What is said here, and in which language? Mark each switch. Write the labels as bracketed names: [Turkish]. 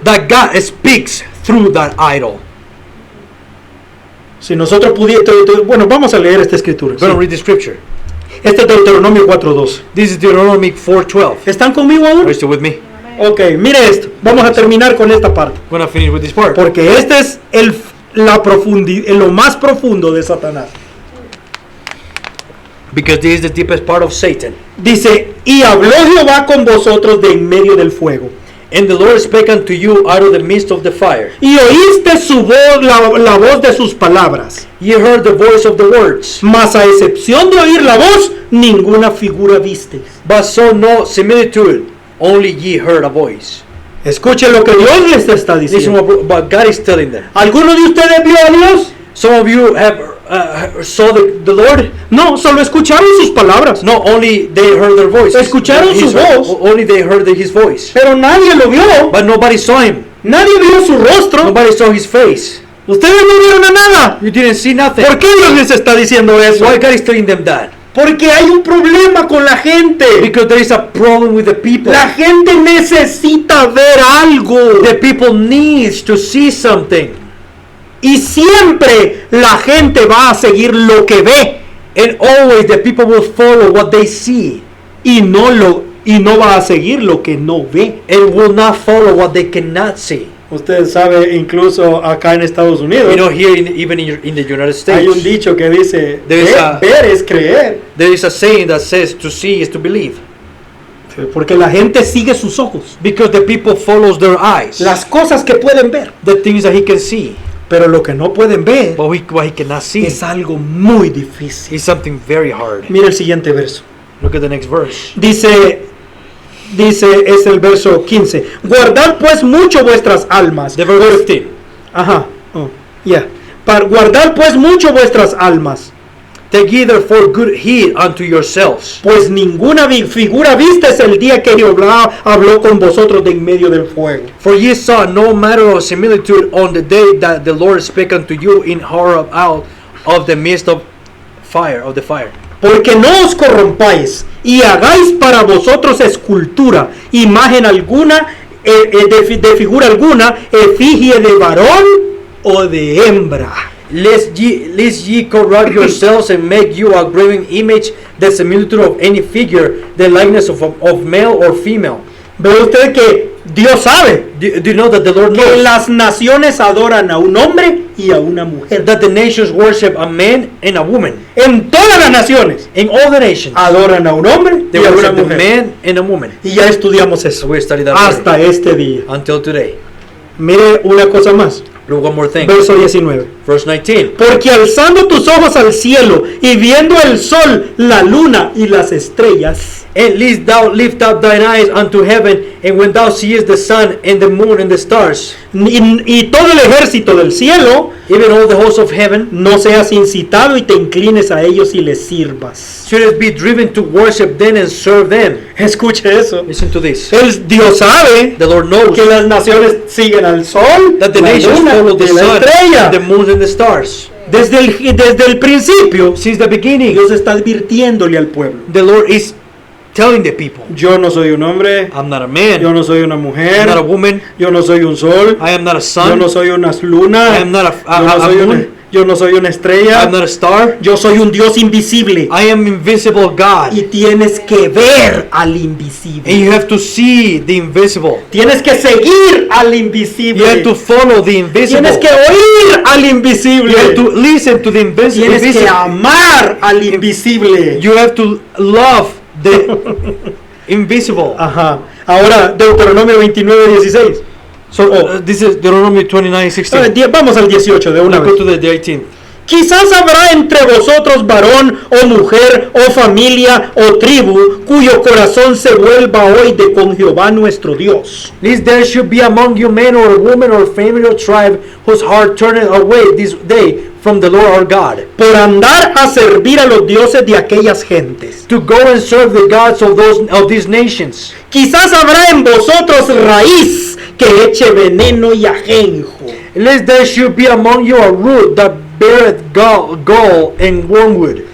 [English] that God speaks through that idol. [Spanish] Si nosotros pudiéramos, bueno, vamos a leer esta escritura. [English] We're going to read the scripture. [Spanish] Este es Deuteronomio 4:2. [English] This is Deuteronomy 4:12. [Spanish] ¿Están conmigo [English] Are you [Spanish] aún? [English] still with me? [Spanish] Ok, mire esto. Vamos a terminar con esta parte. [English] We're going to finish with this part. [Spanish] Porque este es lo más profundo de Satanás. [English] Because this is the deepest part of Satan. [Spanish] Dice, y habló Jehová con vosotros de en medio del fuego. [English] And the Lord spake unto you out of the midst of the fire. [Spanish] Y oíste su voz, la voz de sus palabras. [English] Ye heard the voice of the words, [Spanish] Mas a excepción de oír la voz, ninguna figura visteis. [English] but saw no similitude, only ye heard a voice. [Spanish] Escuchen lo que Dios les está [English] Listen [Spanish] diciendo. [English] what God is telling them. [Spanish] ¿Alguno de ustedes vio a Dios? [English] Some of you have saw the Lord. [Spanish] No, solo escucharon sus palabras. [English] No, only they heard their voice. [Spanish] Escucharon su voz. [English] Only they heard his voice. [Spanish] Pero nadie lo vio. [English] But nobody saw him. [Spanish] Nadie vio su rostro. [English] Nobody saw his face. [Spanish] Ustedes no vieron a nada. [English] You didn't see nothing. [Spanish] ¿Por qué Dios les está diciendo eso? [English] Why God is telling them that? [Spanish] Porque hay un problema con la gente. [English] Because there is a problem with the people. [Spanish] La gente necesita ver algo. [English] The people needs to see something. [Spanish] Y siempre la gente va a seguir lo que ve. [English] And always the people will follow what they see. [Spanish] Y no va a seguir lo que no ve. [English] And will not follow what they cannot see. [Spanish] Usted sabe, incluso acá en Estados Unidos, [English] You know, here even in the United [Spanish] hay un [English] States, [Spanish] dicho que dice, [English] There is a- [Spanish] ver es creer. [English] there is a saying that says to see is to believe. [Spanish] Porque la gente sigue sus ojos. [English] Because the people follows their eyes. [Spanish] Las cosas que pueden ver. [English] The things that he can see. [Spanish] Pero lo que no pueden ver [English] But what he cannot see [Spanish] es algo muy difícil. [English] is something very hard. [Spanish] Mira el siguiente verso. [English] Look at the next verse. [Spanish] Dice, es el verso 15. Guardad pues mucho vuestras almas. [English] The verse 15. Ajá. [Spanish] Guardad pues mucho vuestras almas. [English] Take ye therefore good heed unto yourselves. [Spanish] Pues ninguna figura vistes el día que Jehová habló con vosotros de en medio del fuego. [English] For ye saw no matter of similitude on the day that the Lord spake unto you in horror out of the midst of the fire. [Spanish] Porque no os corrompáis y hagáis para vosotros escultura, imagen alguna, de figura alguna, efigie de varón o de hembra. [English] Lest ye corrupt yourselves and make you a graven image, the similitude of any figure, the likeness of male or female. [Spanish] Ve usted que Dios sabe [English] Do you know that the Lord [Spanish] que [English] knows [Spanish] las naciones adoran a un hombre y a una mujer. [English] that the nations worship a man and a woman? [Spanish] En todas las naciones [English] In all the nations, [Spanish] adoran a un hombre [English] they [Spanish] y a una [English] worship a [Spanish] mujer. [English] man and a woman. [Spanish] Y ya estudiamos [English] So [Spanish] eso [English] we studied that [Spanish] hasta [English] already. [Spanish] este día. [English] Until today. [Spanish] Mire una cosa más. [English] Look, one more thing. [Spanish] Verso 19. [English] Verse 19. [Spanish] Porque alzando tus ojos al cielo y viendo el sol, la luna y las estrellas, [English] And lest thou lift up thine eyes unto heaven, and when thou seest the sun and the moon and the stars, [Spanish] y todo el ejército del cielo, [English] even all the hosts of heaven, [Spanish] no seas incitado y te inclines a ellos y les sirvas. [English] shouldest be driven to worship them and serve them. [Spanish] Escuche eso. [English] Listen to this. [Spanish] Dios sabe [English] The Lord knows [Spanish] que las naciones siguen al sol, [English] that the [Spanish] la [English] nations [Spanish] luna [English] follow the [Spanish] y la [English] sun, [Spanish] estrella. [English] the moon and the stars. [Spanish] Desde el principio, [English] Since the beginning, [Spanish] Dios está advirtiéndole al pueblo. [English] the Lord is telling the people, [Spanish] Yo no soy un hombre, [English] I'm not a man, [Spanish] yo no soy una [English] I'm [Spanish] mujer, [English] not a woman, [Spanish] yo no soy un sol, [English] I am not a [Spanish] yo [English] sun, [Spanish] no soy una luna, [English] I am not [Spanish] yo no soy una, [English] moon, [Spanish] yo no soy una estrella, [English] I'm not a star, [Spanish] yo soy un Dios invisible. [English] I am invisible God. [Spanish] Y tienes que ver al [English] And [Spanish] invisible. [English] you have to see the invisible. [Spanish] Tienes que seguir al [English] You [Spanish] invisible. [English] have to follow the invisible. [Spanish] Tienes que oír al invisible. [English] You have to listen to the [Spanish] Tienes que [English] invisible. [Spanish] amar al invisible. [English] You have to love the invisible. [Spanish] Ajá. Ahora, Deuteronomio 29:16. [English] So this is Deuteronomy 29:16. [Spanish] Vamos al 18 de una [English] Let's go [Spanish] vez. [English] to the 18th. [Spanish] Quizás habrá entre vosotros varón o mujer o familia o tribu cuyo corazón se vuelva hoy de con Jehová nuestro Dios. [English] Lest there should be among you man or a woman or family or tribe whose heart turneth away this day from the Lord our God, [Spanish] Por andar a servir a los dioses de aquellas gentes. [English] to go and serve the gods of these nations. [Spanish] Quizás habrá en vosotros raíz que eche veneno y ajenjo. [English] Lest there should be among you a root that beareth gall and wormwood.